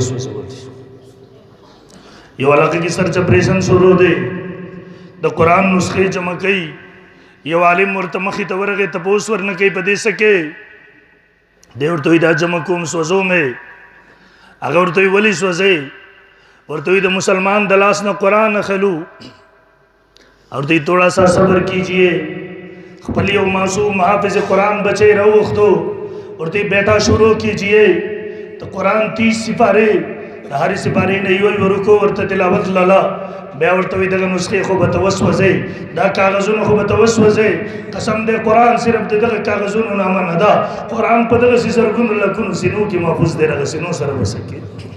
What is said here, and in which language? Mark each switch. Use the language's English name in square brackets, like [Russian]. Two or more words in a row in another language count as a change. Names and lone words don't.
[Pashto] وسوسولې یو علاقه کې سرچ اپریشن شروع دی، د قرآن نسخې جمع کوي. یو عالم ورته مخې ته ورغی، تپوس ورنه کوي په دې څه کې، دی ورته وایي دا جمع کوم سوځو مې. هغه ورته وایي ولې سوځئ؟ ورته وایي د مسلمان د لاس نه قرآن اخلو. [Urdu] اور ورته تھوڑا سا صبر کیجئے، [Pashto] خپل یو معصوم حافظ قرآن بچے راوختو، ورته [Urdu] بیٹا شروع کیجئے. تو قرآن 30 سپارے، [Pashto] هر سپارې نه یو ورکو ورته تلاوت لاله. بیا ورته وایي دغه نسخې خو به ته وسوځئ، دا کاغذونه خو به ته وسوځئ. قسم دی قرآن صرف د دغه کاغذونو نامه نه ده، قرآن په دغسې زرګونو لکونو سینو کې محفوظ دی، دغه سینو سره به څه کېږي.